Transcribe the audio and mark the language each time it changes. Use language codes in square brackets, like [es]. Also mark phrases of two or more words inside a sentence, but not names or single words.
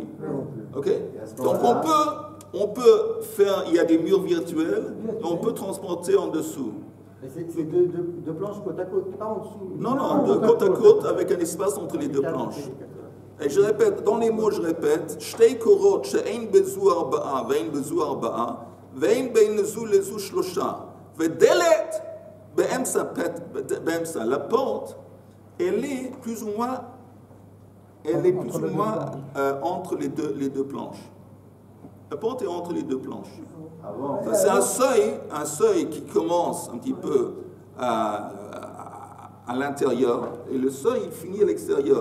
[fr] Ok? Donc on peut faire, il y a des murs virtuels, et on peut transporter en dessous. Mais c'est deux planches côte à côte, pas en dessous. Non, de côte à côte avec un espace entre les deux planches. Et je répète, dans les mots, je répète, [he] שתי קורות שאין בזו ארבעה ואין בזו ארבעה ואין בין זו לזו שלשה ודלת באמצע באמצע. [fr] La porte, elle est plus ou moins entre les deux planches. La porte est entre les deux planches. C'est un seuil qui commence un petit peu à l'intérieur et le seuil il finit à l'extérieur.